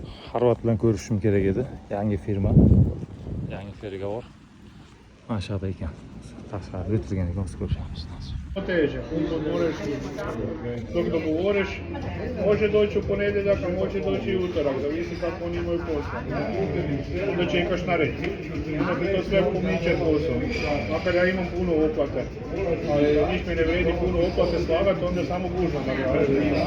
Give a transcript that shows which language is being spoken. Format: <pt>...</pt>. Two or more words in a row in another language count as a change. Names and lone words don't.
<uz>Xorvat bilan ko'rishishim kerak edi. Yangi firma, yangi переговор. Mana shu yerda ekan. Tashqarida o'tirgan ekan, biz ko'rishamiz.</uz> <hr>Teže, dok dogovoriš, može doći u ponedjeljak, a može doći i utorak, zavisi kako oni imaju posla. Onda čekaš na red. Onda ti to sve pomiče posao. Makar ja imam puno oplate, ali niš mi ne vredi puno oplate slagati, onda samo gužva nagađa.</hr>